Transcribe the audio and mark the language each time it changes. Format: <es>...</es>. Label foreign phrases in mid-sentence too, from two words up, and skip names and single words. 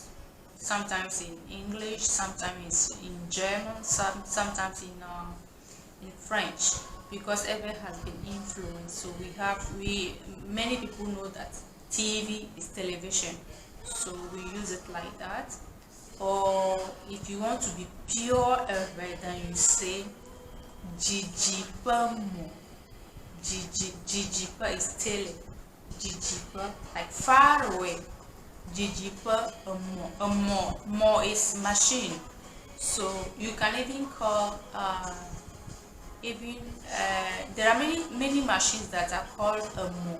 <en>Sometimes in English, sometimes in German, sometimes in French, because every has been influenced. So many people know that TV is television, so we use it like that. Or if you want to be pure every, then you say</en> <ee>Dzidziƒe mo.</ee> <en>Dzidziƒe is tele. Dzidziƒe, like far away. Dzidziƒe more is machine. So you can even call there are many machines that are called mo.</en>